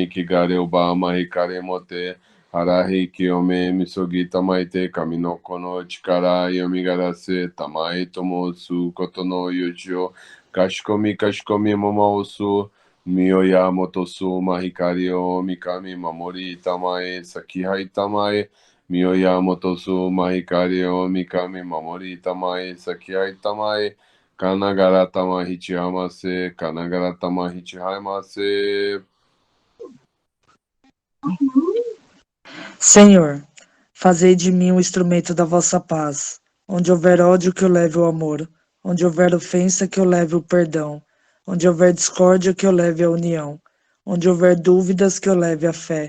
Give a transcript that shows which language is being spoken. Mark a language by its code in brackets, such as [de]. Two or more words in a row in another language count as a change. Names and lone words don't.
[ja] けがれ をば まひかり もて はらひ きよめ みそぎ たまひて かみ の この ちから よみがえらせ たまへ ともす こと の よし を かしこみ かしこみ もまをす みおや もとす まひかり おおみかみ まもり たまへ さきはへ たまへ みおや もとす まひかり おおみかみ まもり たまへ さきはへ たまへ かんながら たまひ ちはえませ かんながら たまひ ちはえませ. [pt] Senhor, fazei de mim um instrumento da vossa paz. Onde houver ódio, que eu leve o amor. Onde houver ofensa, que eu leve o perdão. Onde houver discórdia, que eu leve a união. Onde houver dúvidas, que eu leve a fé.